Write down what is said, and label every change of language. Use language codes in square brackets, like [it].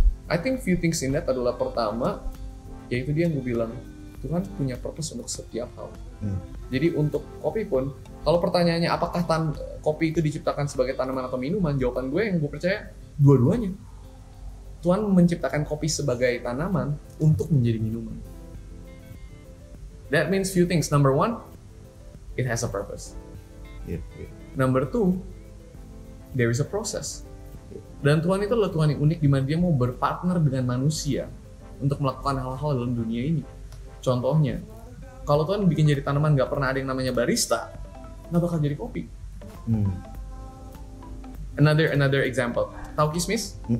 [en] I think few things in that [id] adalah pertama, yaitu dia yang gue bilang, Tuhan punya purpose untuk setiap hal. Jadi untuk kopi pun, kalau pertanyaannya apakah kopi itu diciptakan sebagai tanaman atau minuman, jawaban gue yang gue percaya dua-duanya. Tuhan menciptakan kopi sebagai tanaman untuk menjadi minuman. [en] That means few things. Number one, it has a purpose. [id] Iya. [en] Number two, there is a process. [id] Dan Tuhan itu adalah Tuhan yang unik di mana dia mau berpartner dengan manusia untuk melakukan hal-hal dalam dunia ini. Contohnya, kalau Tuhan bikin jadi tanaman nggak pernah ada yang namanya barista, nggak bakal jadi kopi. [en] Another example. [id] Tahu kismis?